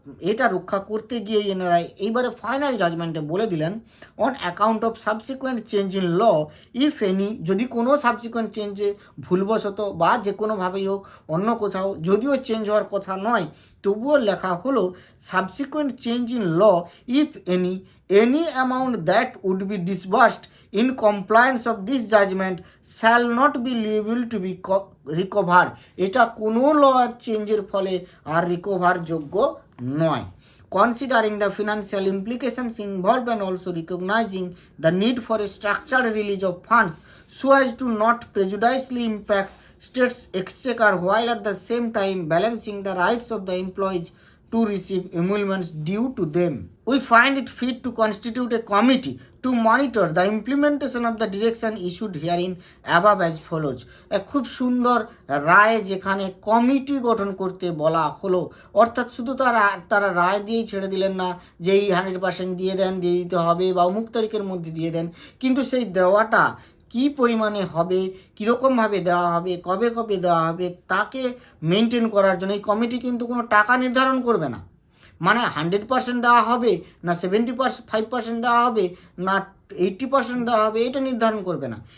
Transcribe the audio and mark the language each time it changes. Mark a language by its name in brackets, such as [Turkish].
[Bangla] এটা রক্ষা করতে গিয়ে এনারা এইবারে ফাইনাল জাজমেন্টে বলে দিলেন [English] on account of subsequent change in law if any, [Bangla] যদি কোনো সাবসিকুয়েন্ট চেঞ্জে ভুলবশত বা যে কোনোভাবেই হোক অন্য কোথাও যদিও চেঞ্জ হওয়ার কথা নয় তবুও লেখা হলো [English] subsequent change in law if any amount that would be disbursed in compliance of this judgment shall not be liable to be recovered, [Bangla] এটা কোনো ল চেঞ্জের ফলে আর রিকভার যোগ্য নয়। [English] Considering the financial implications involved and also recognizing the need for a structured release of funds so as to not prejudicially impact state's exchequer while at the same time balancing the rights of the employees to receive emoluments due to them, we find it fit to constitute a committee to monitor the implementation of the direction issued herein above as follows. [Bangla] খুব সুন্দর রায় যেখানে committee গঠন করতে বলা হলো, অর্থাৎ শুধু তারা রায় দিয়েই ছেড়ে দিলেন না যে এই 100% দিয়ে দিতে হবে বা অমুক তারিখের মধ্যে দিয়ে দেন, কিন্তু সেই দেওয়াটা কি পরিমাণে হবে, কীরকমভাবে দেওয়া হবে, কবে কবে দেওয়া হবে তাকে মেনটেন করার জন্য এই কমিটি কিন্তু কোনো টাকা নির্ধারণ করবে না, মানে 100% দেওয়া হবে না 75% দেওয়া হবে না 80% দেওয়া হবে এটা নির্ধারণ করবে না।